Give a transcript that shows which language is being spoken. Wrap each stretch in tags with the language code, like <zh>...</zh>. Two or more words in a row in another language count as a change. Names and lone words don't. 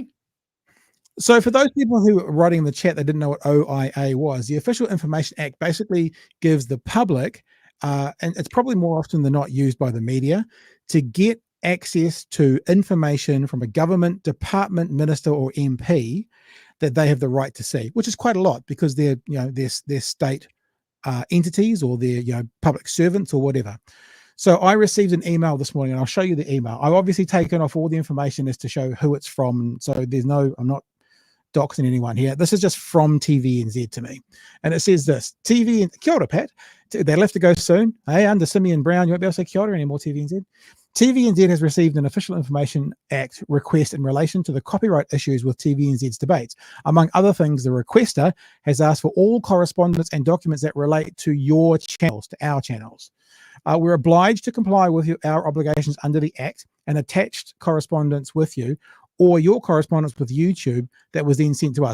<en>So for those people who are writing in the chat that didn't know what OIA was, the Official Information Act basically gives the public, and it's probably more often than not used by the media, to get access to information from a government department, minister, or MP that they have the right to see, which is quite a lot because they're, they're state entities, or they're, public servants or whatever. So I received an email this morning, and I'll show you the email. I've obviously taken off all the information as to show who it's from. So I'm not doxing anyone here. This is just from TVNZ to me. And it says this,</en> <mi>kia ora,</mi> <en>Pat. They'll have to go soon. Hey, under Simeon Brown, you won't be able to say</en> <mi>kia ora</mi> <en>anymore, TVNZ. TVNZ has received an Official Information Act request in relation to the copyright issues with TVNZ's debates. Among other things, the requester has asked for all correspondence and documents that relate to your channels, to our channels. We're obliged to comply with our obligations under the Act, and attached correspondence with you, or your correspondence with YouTube that was then sent to us.</en>